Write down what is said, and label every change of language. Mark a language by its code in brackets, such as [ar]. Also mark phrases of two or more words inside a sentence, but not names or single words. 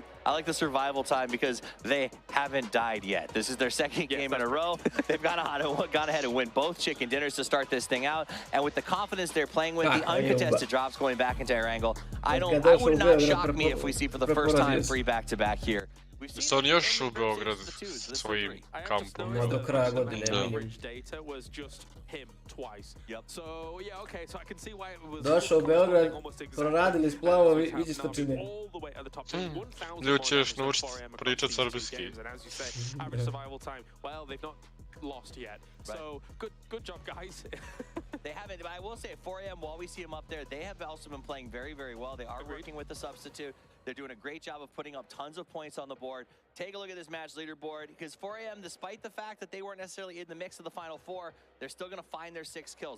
[en] I like the survival time because they haven't died yet. This is their second game in a row. They've gone ahead and win both chicken dinners to start this thing out. And with the confidence they're playing with, the uncontested drops going back into Erangel, I would not shock me if we see for the first time 3 back-to-back here. [hr] Su oni još u Beograd svojim kampom. Do kraja godine. Došao u Beograd, proradili splavovi, vidi što čine. Ljudi će još naučiti pričat srbijski. [en] Lost yet. So good job, guys. They haven't, but I will say at 4 AM, while we see them up there, they have also been playing very, very well. They are working with the substitute. They're doing a great job of putting up tons of points on the board. Take a look at this match leaderboard, because 4 AM, despite the fact that they weren't necessarily in the mix of the Final Four, they're still going to find their 6 kills.